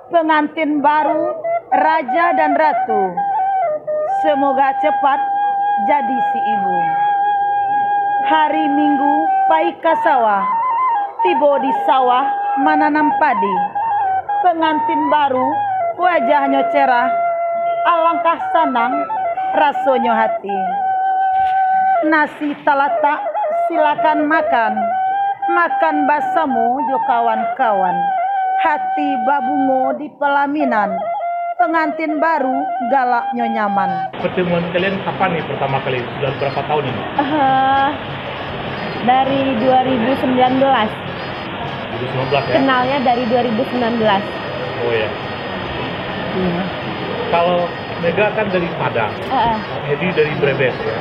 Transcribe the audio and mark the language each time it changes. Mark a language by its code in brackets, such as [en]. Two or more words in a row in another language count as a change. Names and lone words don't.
[id] pengantin baru raja dan ratu. Semoga cepat jadi si ibu. [min] Hari Minggu pai ka sawah, [id] tiba di sawah menanam padi. Pengantin baru wajahnya cerah, alangkah senang rasanya hati. [min] Nasi talatak silakan makan, makan basamu jo kawan-kawan. Hati babungo di pelaminan, [id] pengantin baru galaknya nyaman. Pertemuan kalian kapan nih pertama kali? Sudah berapa tahun ini? Dari 2019. 2019 ya? Kenalnya dari 2019. Oh ya. Kalau Mega kan dari Padang, Edi dari Brebes ya.